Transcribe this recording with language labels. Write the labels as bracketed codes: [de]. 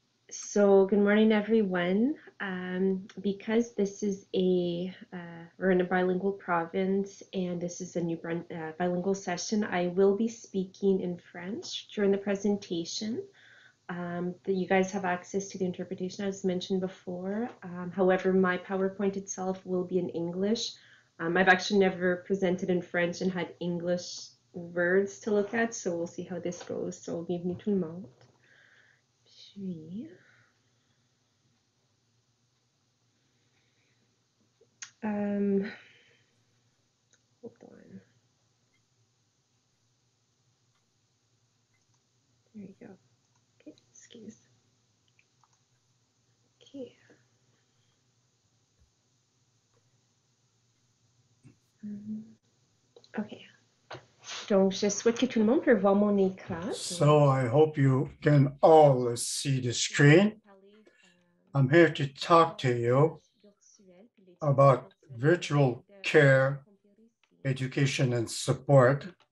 [en] So good morning, everyone. Because this is we're in a bilingual province and this is a new bilingual session, I will be speaking in French during the presentation. That you guys have access to the interpretation as mentioned before. However, my PowerPoint itself will be in English. I've actually never presented in French and had English words to look at, so we'll see how this goes. So, [fr] bienvenue tout le monde. Puis, [en] hold on. There you go. Okay, excuse. Okay. Okay. [fr] Donc, je souhaite que tout le monde peut voir mon écran. [en] So I hope you can all see the screen. I'm here to talk to you about virtual care, education, and support.